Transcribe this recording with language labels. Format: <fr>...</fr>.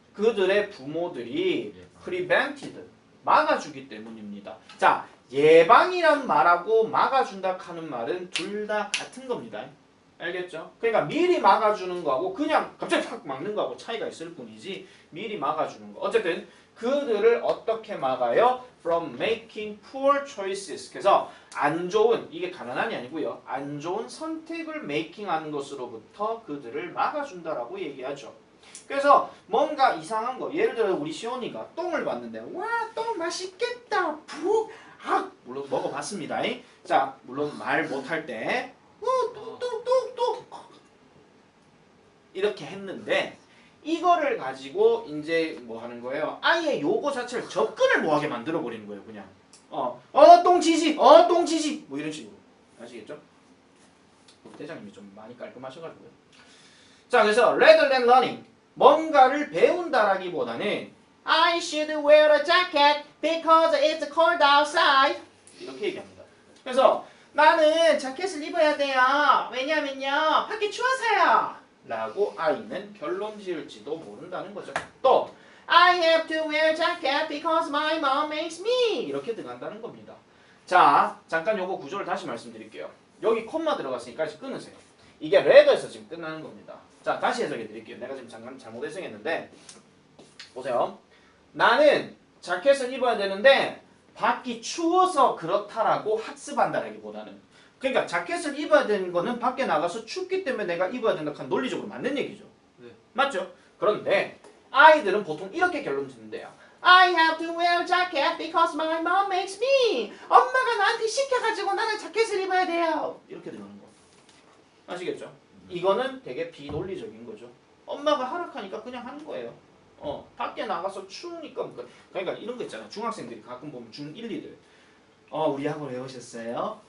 <ko>그들의 부모들이 prevented, 막아주기 때문입니다. 자, 예방이란 말하고 막아준다 하는 말은 둘 다 같은 겁니다. 알겠죠? 그러니까 미리 막아주는 거하고 그냥 갑자기 확 막는 거하고 차이가 있을 뿐이지, 미리 막아주는 거. 어쨌든 그들을 어떻게 막아요?</ko> <en>From making poor choices.</en> <ko>그래서 안 좋은, 이게 가난한이 아니고요. 안 좋은 선택을 making하는 것으로부터 그들을 막아준다라고 얘기하죠. 그래서 뭔가 이상한 거, 예를 들어 우리 시온이가 똥을 봤는데 와, 똥 맛있겠다. 푹! 물론 먹어봤습니다. 자, 물론 말 못할 때 뚝뚝뚝뚝 이렇게 했는데, 이거를 가지고 이제 뭐 하는 거예요? 아예 요거 자체를 접근을 뭐하게 만들어 버리는 거예요. 그냥 똥지지 똥지지 뭐 이런 식으로. 아시겠죠? 대장님이 좀 많이 깔끔하셔가지고요. 자, 그래서</ko> <en>rather than learning,</en> <ko>뭔가를 배운다라기보다는</ko> <en>I should wear a jacket because it's cold outside</en> <ko>이렇게 얘기합니다. 그래서 나는 자켓을 입어야 돼요. 왜냐면요 밖에 추워서요 라고 아이는 결론 지을지도 모른다는 거죠. 또</ko> <en>I have to wear jacket because my mom makes me</en> <ko>이렇게 들어간다는 겁니다. 자, 잠깐 요거 구조를 다시 말씀드릴게요. 여기 콤마 들어갔으니까 다시 끊으세요. 이게 rather에서 지금 끝나는 겁니다. 자, 다시 해석해 드릴게요. 내가 지금 잠깐 잘못 해석했는데 보세요. 나는 자켓을 입어야 되는데 밖이 추워서 그렇다라고 학습한다라기보다는 그러니까 자켓을 입어야 되는 거는 밖에 나가서 춥기 때문에 내가 입어야 된다 한 논리적으로 맞는 얘기죠. 네. 맞죠? 그런데 아이들은 보통 이렇게 결론 짓는데요.</ko> <en>I have to wear jacket because my mom makes me.</en> <ko>엄마가 나한테 시켜가지고 나는 자켓을 입어야 돼요. 이렇게 되는 거. 아시겠죠? 이거는 되게 비논리적인 거죠. 엄마가 하락하니까 그냥 하는 거예요. 밖에 나가서 추우니까 그러니까 이런 거 있잖아. 중학생들이 가끔 보면 중1, 2들 우리 학원 왜 오셨어요?</ko>